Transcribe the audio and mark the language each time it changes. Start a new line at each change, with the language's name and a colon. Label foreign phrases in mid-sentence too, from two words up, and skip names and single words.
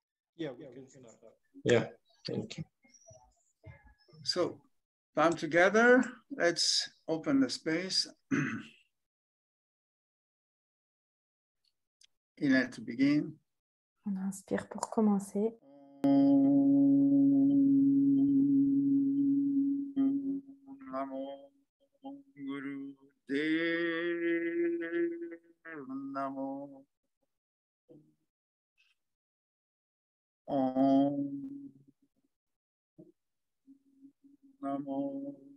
English: Yeah, we can start. Yeah, thank you. So, palm together. Let's open the space. Inhale to begin.
French: On inspire pour commencer.
Punjabi: ਨਮੋ ਗੁਰ ਦੇਵ ਨਮੋ ਓਂ ਨਮੋ